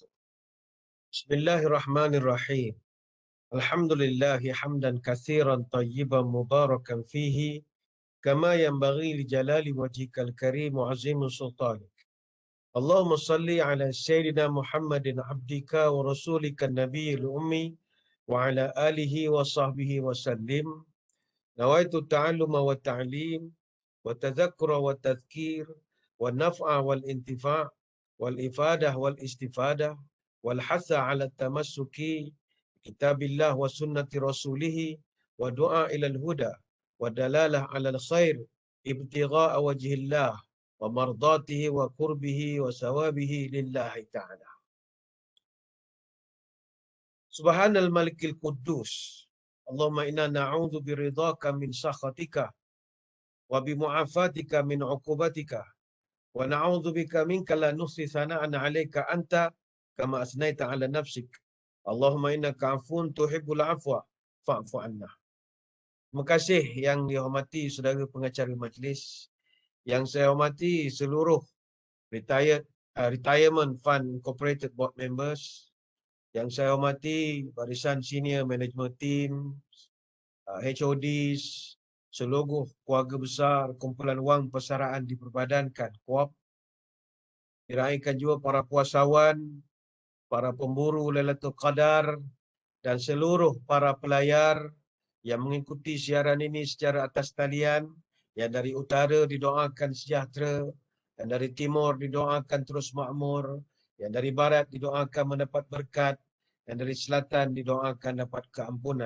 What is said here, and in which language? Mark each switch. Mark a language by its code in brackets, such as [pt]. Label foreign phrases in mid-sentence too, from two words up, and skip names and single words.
[ar] بسم الله الرحمن الرحيم. الحمد لله حمدا كثيرا طيبا مباركا فيه كما ينبغي لجلال وجهك الكريم وعظيم سلطانك. اللهم صل على سيدنا محمد عبدك ورسولك النبي الأمي وعلى آله وصحبه وسلم. نويت التعلم والتعليم والتذكر والتذكير والنفع والانتفاع والإفادة والاستفادة والحث على التمسك بكتاب الله وسنة رسوله والدعاء إلى الهدى والدلالة على الخير ابتغاء وجه الله ومرضاته وقربه وثوابه لله تعالى. سبحان الملك القدوس. اللهم إنا نعوذ برضاك من سخطك وبمعافاتك من عقوبتك ونعوذ بك منك لا نحصي ثناء عليك أنت كما أثنيت على نفسك. اللهم إنك عفو تحب العفو فاعف عنا. [ms] Terima kasih yang dihormati saudara pengacara majlis, yang saya hormati seluruh retirement [en] fund corporated board members, [ms] yang saya hormati barisan [en] senior management team, [ms] HODs, seluruh keluarga besar kumpulan wang persaraan diperbadankan KOAP, diraihkan juga para puasawan, para pemburu Lailatul Qadar dan seluruh para pelayar yang mengikuti siaran ini secara atas talian. Yang dari utara didoakan sejahtera, yang dari timur didoakan terus makmur, yang dari barat didoakan mendapat berkat, yang dari selatan didoakan dapat keampunan.